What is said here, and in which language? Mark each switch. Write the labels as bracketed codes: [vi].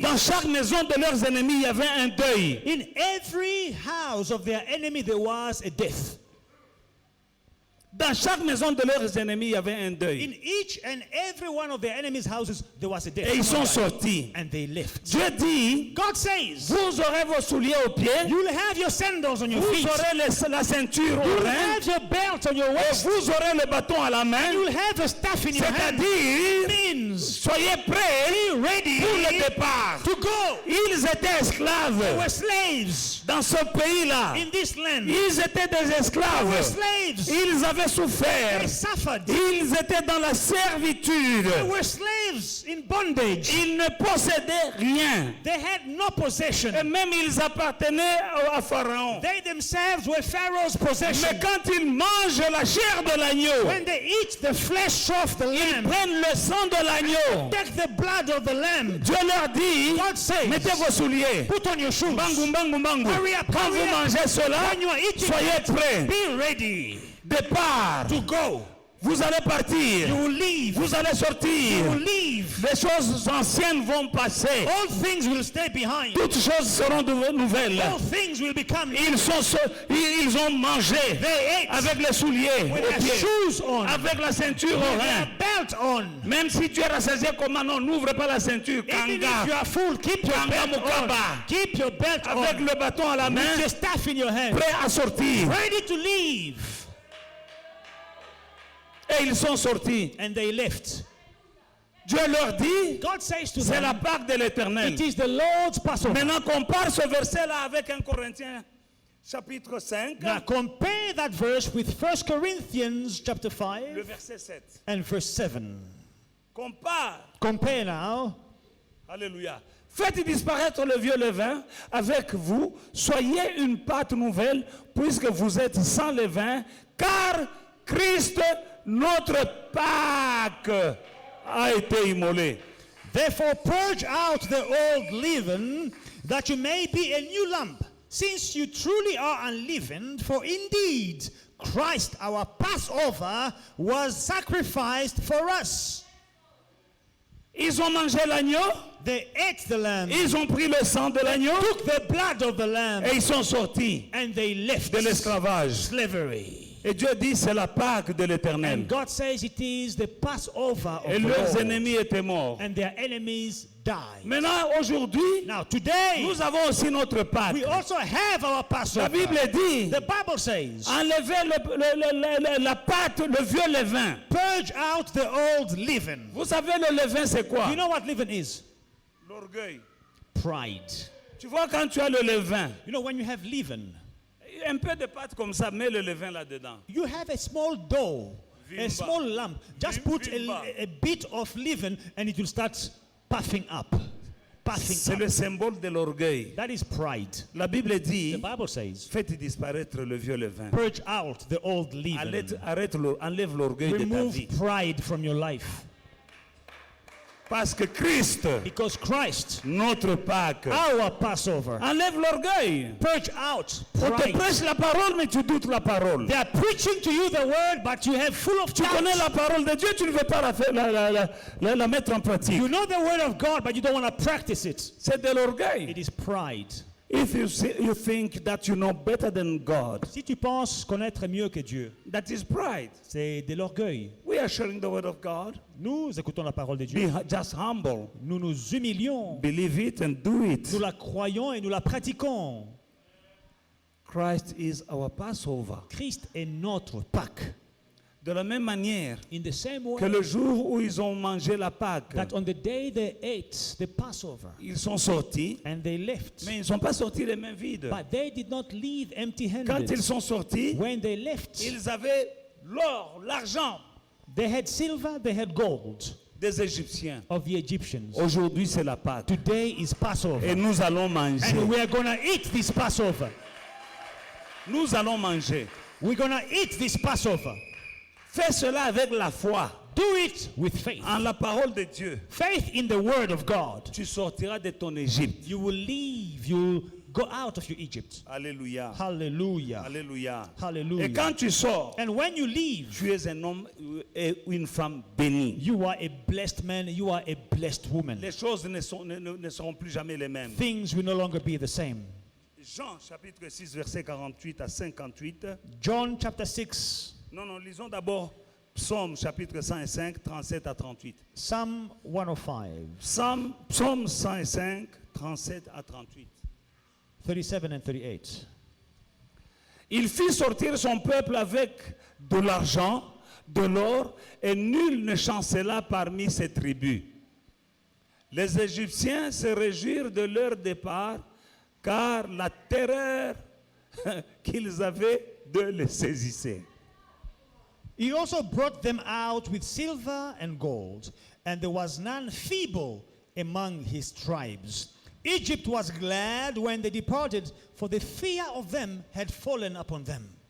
[fr] dans chaque maison de leurs ennemis, il y avait un deuil. [en] in every house of their enemy there was a death. [fr] Dans chaque maison de leurs ennemis, il y avait un deuil. [en] In each and every one of their enemies' houses there was a death. [fr] Et ils sont [en] Someone died. [fr] sortis. [en] And they left. [fr] Dieu dit, [en] God says, [fr] vous aurez vos souliers aux pieds, [en] you'll have your sandals on your [fr] vous [en] feet. [fr] aurez la ceinture au [en] You'll [fr] rein, [en] have your belt on your [fr] et [en] waist. [fr] vous aurez le bâton à la main. [en] You'll have a staff in your hand. [fr] C'est-à-dire, [en] Means [fr] soyez prêts [en] ready [fr] pour le départ. [en] to go. [fr] Ils étaient [en] They [fr] esclaves [en] were slaves [fr] dans ce pays-là. [en] in this land. [fr] Ils étaient des [en] They were [fr] esclaves. [en] slaves. [fr] Ils avaient souffert. [en] They suffered. [fr] Ils étaient dans la servitude. [en] They were slaves in bondage. [fr] Ils ne possédaient rien. [en] They had no possession. [fr] Et même ils appartenaient à Pharaon. [en] They themselves were Pharaoh's [fr] Mais [en] possession. [fr] quand ils mangent la chair de l'agneau, [en] When they eat the flesh of the lamb, [fr] prennent le sang de l'agneau, [en] take the blood of the lamb, [fr] Dieu leur dit, [en] God says, [fr] mettez vos souliers. [en] put on your shoes. [ln] Bangu, bangu, bangu. [en] Hurry up, [fr] Quand [en] hurry [fr] vous [en] up. [fr] mangez cela, [en] When you are eating, [fr] soyez prêts. [en] be ready [fr] Départ. [en] to go. [fr] Vous allez partir. [en] You will leave. [fr] Vous allez [en] You [fr] sortir. [en] will leave. [fr] Les choses anciennes vont passer. [en] All things will stay behind. [fr] Toutes choses seront nouvelles. [en] All things will become new. [fr] Ils ont mangé [en] They ate [fr] avec les souliers [en] with [fr] aux [en] their [fr] pieds, [en] shoes on, [fr] avec la ceinture au [en] with [fr] rein. [en] their belt on. [fr] Même si tu es rassasié comment non, n'ouvre pas la ceinture. [en] Even if you [ln] Kanga, [en] are full, keep your [ln] Kanga [en] belt on. [ln] Mukaba. [en] Keep your belt [fr] Avec [en] on. [fr] le bâton à la main, [en] With your staff in your hand. [fr] prêt à sortir. [en] Ready to leave. [fr] Et ils sont sortis. [en] And they left. [fr] Dieu leur dit, [en] God says to [fr] c'est la [en] them, [fr] Pâque de l'Éternel. [en] it is the Lord's Passover. [fr] Maintenant, compare ce verset-là avec 1 Corinthiens chapitre 5, [en] Now compare that verse with 1 Corinthians chapter [fr] le [en] 5 [fr] verset 7. [en] and verse 7. [fr] Compare. [en] Compare now. [fr] Alléluia. Faites disparaître le vieux levain avec vous. Soyez une pâte nouvelle, puisque vous êtes sans levain, car Christ, notre Pâque, a été immolé. [en] Therefore purge out the old leaven, that you may be a new lump, since you truly are unleavened. For indeed Christ our Passover was sacrificed for us. [fr] Ils ont mangé l'agneau, [en] They ate the lamb, [fr] ils ont pris le sang de l'agneau [en] took the blood of the lamb, [fr] et ils sont sortis [en] and they left [fr] de l'esclavage. [en] slavery. [fr] Et Dieu dit c'est la Pâque de l'Éternel. [en] And God says it is the Passover of [fr] Et [en] the [fr] leurs [en] Lord. [fr] ennemis étaient morts. [en] And their enemies died. [fr] Maintenant, aujourd'hui, [en] Now today, [fr] nous avons aussi notre Pâque. [en] we also have our [fr] La [en] Passover. [fr] Bible dit, [en] The Bible says, [fr] enlevez la pâte, le vieux levain. [en] purge out the old leaven. [fr] Vous savez, le levain, c'est quoi? [en] You know what leaven is? [fr] L'orgueil. [en] Pride. [fr] Tu vois, quand tu as le levain, [en] You know, when you have leaven, [fr] un peu de pâte comme ça, mets le levain là-dedans. [en] you have a small dough, a [ln] Vimba. [en] small lump. Just put [ln] Vimba. [en] a bit of leaven and it will start puffing up. Puffing [fr] C'est [en] up. [fr] le symbole de l'orgueil. [en] That is pride. [fr] La Bible dit, [en] The Bible says, [fr] faites disparaître le vieux levain. [en] purge out the old leaven. [fr] Enlève l'orgueil de ta [en] Remove [fr] vie. [en] pride from your life. [fr] Parce que Christ, [en] Because Christ, [fr] notre Pâque, [en] our Passover, [fr] enlève l'orgueil. [en] purge out [fr] On te [en] pride. [fr] prêche la parole, mais tu doutes la parole. [en] They are preaching to you the word, but you have full of [fr] Tu connais [en] doubt. [fr] la parole de Dieu, tu ne veux pas la mettre en pratique. [en] You know the word of God, but you don't want to practice it. [fr] C'est de l'orgueil. [en] It is pride. If you think that you know better than God, [fr] Si tu penses connaître mieux que Dieu, [en] that is pride. [fr] c'est de l'orgueil. [en] We are sharing the word of God. [fr] Nous écoutons la parole de Dieu. [en] Be just humble. [fr] Nous nous humilions. [en] Believe it and do it. [fr] Nous la croyons et nous la pratiquons. [en] Christ is our Passover. [fr] Christ est notre Pâque. De la même manière [en] In the same [fr] que [en] way [fr] le jour où ils ont mangé la Pâque, [en] that on the day they ate the Passover [fr] ils sont sortis, [en] and they left, [fr] mais ils ne sont pas sortis les mains vides. [en] but they did not leave [fr] Quand [en] empty-handed. [fr] ils sont sortis, [en] When they left, [fr] ils avaient l'or, l'argent [en] they had silver, they had gold [fr] des Égyptiens. [en] of the Egyptians. [fr] Aujourd'hui, c'est la Pâque. [en] Today is Passover. [fr] Et nous allons manger. [en] And we are going to eat this Passover. [fr] Nous allons manger. [en] We're going to eat this Passover. [fr] Fais cela avec la foi [en] Do it with faith. [fr] en la parole de Dieu. [en] Faith in the word of God. [fr] Tu sortiras de ton Égypte. [en] You will leave, you will go out of your Egypt. [fr] Alléluia. [en] Hallelujah. [fr] Alléluia. [en] Hallelujah. [fr] Et quand tu sors, [en] And when you leave, [fr] tu es un homme et une femme bénie. [en] you are a blessed man, you are a blessed woman. [fr] Les choses ne seront plus jamais les mêmes. [en] Things will no longer be the same. [fr] Jean chapitre 6 verset 48 à 58. [en] John chapter 6, [fr] Non, lisons d'abord Psaume chapitre 105, 37 à 38. [en] Psalm 105, [fr] Psaume 105, 37 à 38. [en] 37 and 38. [fr] Il fit sortir son peuple avec de l'argent, de l'or, et nul ne chancela parmi ses tribus. Les Égyptiens se réjouirent de leur départ, car la terreur qu'ils avaient de les saisissait. [en] He also brought them out with silver and gold, and there was none feeble among his tribes. Egypt was glad when they departed, for the fear of them had fallen upon them.